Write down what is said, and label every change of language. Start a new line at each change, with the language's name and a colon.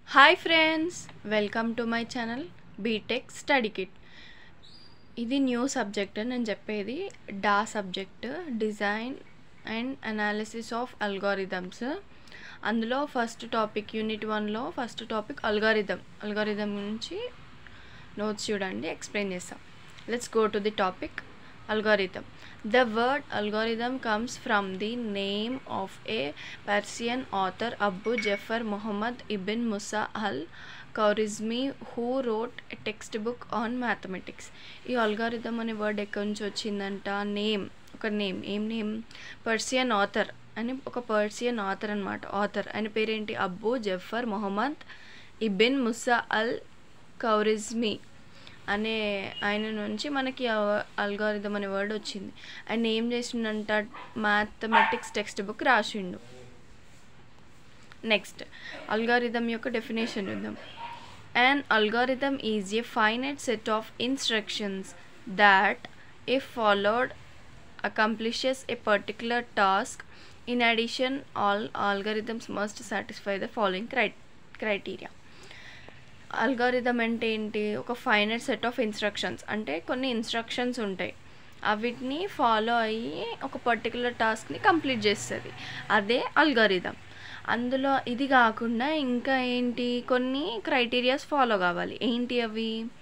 English: Hi friends, welcome to my channel B Tech study kit. ఇది new subject.
Telugu: నేను చెప్పేది డా subject, design and analysis of algorithms. అందులో first topic unit 1లో first topic algorithm నుంచి notes చూడండి, explain చేస్తాం.
English: Let's go to the topic. Algorithm. The word algorithm comes from the name of a Persian author Abu Jafar Muhammad ibn Musa al-Khwarizmi who wrote a textbook on mathematics.
Telugu: ఈ algorithm అనే word ఎక్కడి నుంచి వచ్చిందంట? ఏం name? Persian author అని, ఒక Persian author అనమాట. Author ఆయన పేరేంటి? అబూ జఫర్ మొహమ్మద్ ఇబిన్ ముసా అల్ ఖవారిజ్మీ అనే ఆయన నుంచి మనకి అల్గారిథం అనే వర్డ్ వచ్చింది. ఆయన ఏం చేసిండంట? మ్యాథమెటిక్స్ టెక్స్ట్ బుక్ రాసిండు. నెక్స్ట్ అల్గారిథం యొక్క డెఫినేషన్ చూద్దాం.
English: An algorithm is a finite set of instructions that, if followed, accomplishes a particular task. In addition, all algorithms must satisfy the following criteria.
Telugu: Algorithm అంటే ఏంటి? ఒక finite set of instructions, అంటే కొన్ని instructions ఉంటాయి, అవిటిని follow అయ్యి ఒక particular టాస్క్ని complete చేస్తుంది, అదే అల్గారిథం. అందులో ఇది కాకుండా ఇంకా ఏంటి, కొన్ని క్రైటీరియాస్ ఫాలో కావాలి. ఏంటి అవి?